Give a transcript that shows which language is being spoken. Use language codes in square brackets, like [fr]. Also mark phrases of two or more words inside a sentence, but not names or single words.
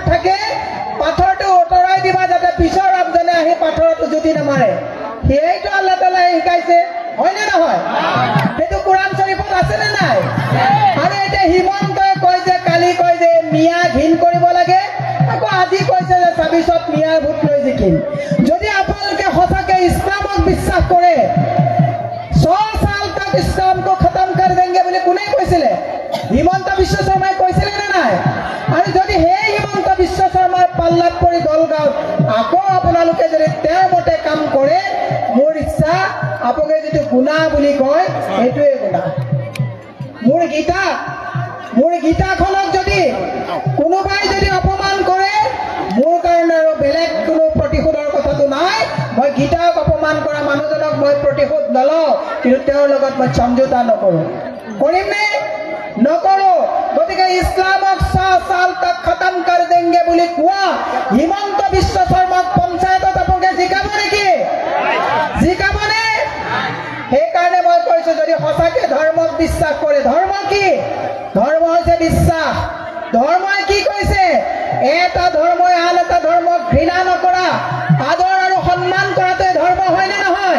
[as] থাকে পাথৰটো উতৰাই দিবা যাতে পিছৰ আমজনে আহি পাথৰটো জুতি নামাৰে সেইটো আল্লাহ তাআলাই শিকাইছে হয় নে নহয় সেইটো কুৰাণ শৰীফত আছে নে নাই আৰু এটা হিমন্তই কয় যে কালি কয় যে মিয়া ঘিন কৰিব লাগে আকৌ আজি কৈছে যে ২৬ত মিয়াৰ ভোট লৈ জিকিম যদি আপোনালোকে সঁচাকে ইছলামক বিশ্বাস কৰে [hi] 100 साल तक इस्लाम को खत्म कर देंगे बोले कोने [as] কৈছিলে হিমন্ত বিশ্ব শৰ্মাই কৈছিলে নে নাই আৰু যদি হে হিমন্ত বিশ্ব শৰ্মাৰ পাল্লাত পৰি দলগাঁও আকৌ আপোনালোকে যদি তেওঁৰ মতে কাম কৰে মোৰ ইচ্ছা আপোনালোকে যেটো গুনাহ বুলি কয় এইটোৱে গুনাহ মোৰ গীতাখনক যদি কোনোবাই যদি অপমান কৰে মোৰ কাৰণে আৰু বেলেগ কোনো প্ৰতিশোধৰ কথাটো নাই মই গীতাক অপমান কৰা মানুহজনক মই প্ৰতিশোধ নলওঁ কিন্তু তেওঁৰ লগত মই সমঝোতা নকৰো কৰিম নে নকৰো গতিকে ইছলামক 100 [hi] साल तक खत्म कर देंगे [as] বুলি কোৱা হিমন্ত বিশ্ব শৰ্মাক পঞ্চায়তত আপোনালোকে জিকাব নেকি জিকাবনে সেইকাৰণে মই কৈছো যদি সঁচাকে ধৰ্মক বিশ্বাস কৰে ধৰ্ম কি ধৰ্ম হৈছে বিশ্বাস ধৰ্মই কি কৈছে এটা ধৰ্মই আন এটা ধৰ্মক ঘৃণা নকৰা, আদৰ আৰু সন্মান কৰাটোৱে ধৰ্ম হয়নে নহয়?